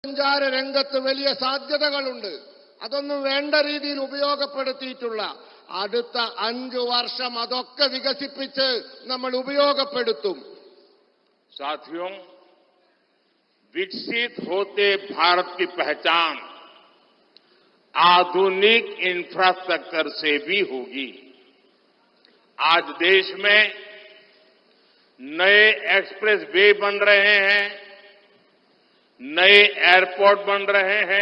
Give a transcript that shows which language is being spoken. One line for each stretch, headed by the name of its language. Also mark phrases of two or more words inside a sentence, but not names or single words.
Malayalam: സഞ്ചാര രംഗത്ത് വലിയ സാധ്യതകളുണ്ട്. അതൊന്നും വേണ്ട രീതിയിൽ ഉപയോഗപ്പെടുത്തിയിട്ടുള്ള അടുത്ത 5 വർഷം അതൊക്കെ വികസിപ്പിച്ച് നമ്മൾ ഉപയോഗപ്പെടുത്തും.
Hindi: साथियों, विकसित होते भारत की पहचान आधुनिक इंफ्रास्ट्रक्चर से भी होगी। आज देश में नए
English: express way
Hindi: बन रहे हैं, नए एयरपोर्ट बन रहे हैं।